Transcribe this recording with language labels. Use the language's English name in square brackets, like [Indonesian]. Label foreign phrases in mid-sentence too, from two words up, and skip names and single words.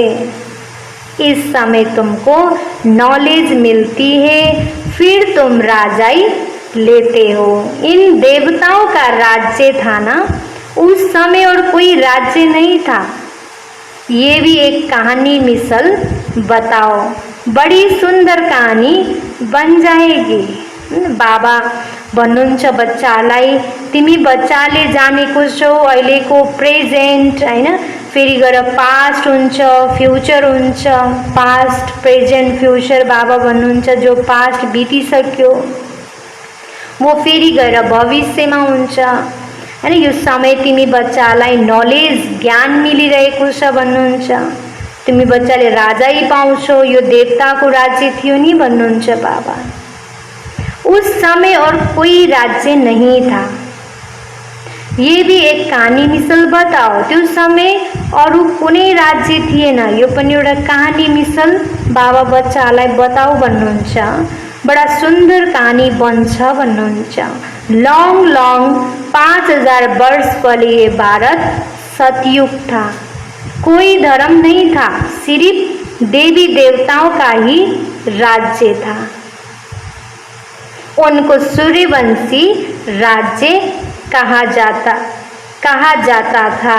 [Hindi] इस समय तुमको नॉलेज मिलती है, फिर तुम राजाई लेते हो। इन देवताओं का राज्य था ना उस समय, और कोई राज्य नहीं था। ये भी एक कहानी मिसल बताओ, बड़ी सुंदर कहानी बन जाएगी। [Nepali] बाबा भन्नुहुन्छ बच्चालाई, तिमी बच्चाले जानेको छौ अहिलेको प्रेजेन्ट हैन, फेरि गएर पास्ट हुन्छ, फ्युचर हुन्छ। [English] past, present, future [Nepali] बाबा भन्नुहुन्छ जो पास्ट बितिसक्यो वो फेरि गएर भविष्यमा हुन्छ हैन। यो समय तिमी बच्चालाई नलेज, ज्ञान मिलिरहेको छ भन्नुहुन्छ। तिमी बच्चाले राजै पाउँछौ, यो देवताको राज्य थियो नि भन्नुहुन्छ बाबा। [Hindi] उस समय और कोई राज्य नहीं था। ये भी एक कहानी मिसल बताओ, [Nepali] त्यो समय अरू कुनै राज्य थिएन। यो पनि एउटा कहानी मिसल बाबा बच्चालाई बताऊ भन्नुहुन्छ। [Hindi] बड़ा सुंदर [Nepali] कहानी बन्छ भन्नुहुन्छ। [English] long long [Hindi] 5000 वर्ष पहले ये भारत सतयुग था। कोई धर्म नहीं था, सिर्फ देवी देवताओं का ही राज्य था। उनको सूर्यवंशी राज्य कहा जाता था।